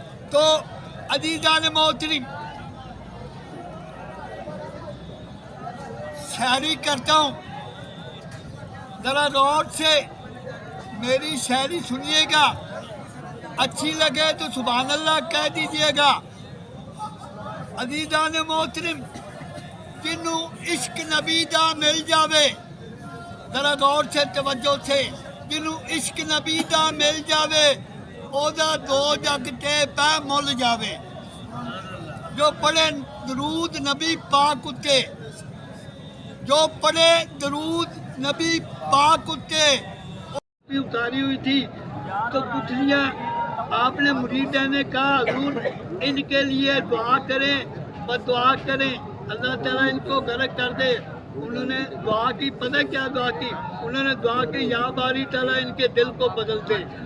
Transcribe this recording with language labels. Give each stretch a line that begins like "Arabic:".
Urdu: تو عزیزان محترم، شاعری کرتا ہوں، ذرا غور سے میری شاعری سنیے گا. اچھی لگے تو سبحان اللہ کہہ دیجئے گا.
Punjabi: عزیزان محترم، جنوں عشق نبی دا مل جاوے،
Urdu: ذرا غور سے توجہ سے،
Punjabi: جنوں عشق نبی دا مل جاوے، او دا دو جگ تے پہ مل جاوے. جو پڑھے درود نبی پاک اتے، جو پڑھے درود نبی پاک اتے.
Urdu: اتاری ہوئی تھی تو پتلیاں آپ نے مریدین نے کہا حضور ان کے لیے دعا کریں، بدعا کریں، اللہ تعالیٰ ان کو غرق کر دے. انہوں نے دعا کی، پتہ کیا دعا کی؟ انہوں نے دعا کی یا باری تعالیٰ ان کے دل کو بدل دے.